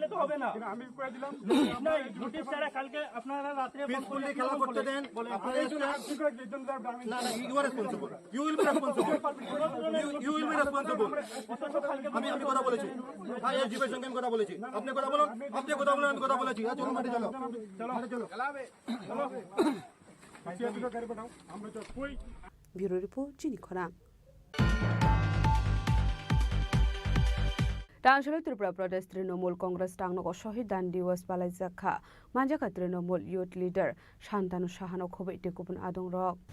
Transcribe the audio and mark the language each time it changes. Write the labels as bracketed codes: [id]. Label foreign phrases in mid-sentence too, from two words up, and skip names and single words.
[bn] তো হবে না আমি কই দিলাম না নোটিশ ছাড়া কালকে আপনারা রাতে ফোন করে খেলা করতে দেন আপনারা এই জন্য না না [en] you are responsible you will be responsible you will be responsible [bn] আমি কথা বলেছি হ্যাঁ এই জীবের সঙ্গে কথা বলেছি আপনি কথা বলুন আমি কথা বলেছি চলো মাঠে চলো চলো খেলাবে চলো [en] Bureau Report [trp] Chini Khorang Tangshalai Tripura Pradesh Trinamool Congress Tangnogo Shohid Dan Diwas Balai Zakha Manjaka Trinamool [en] Youth Leader [trp] Shantanu Shahano Khobe Tekupun Adong Rok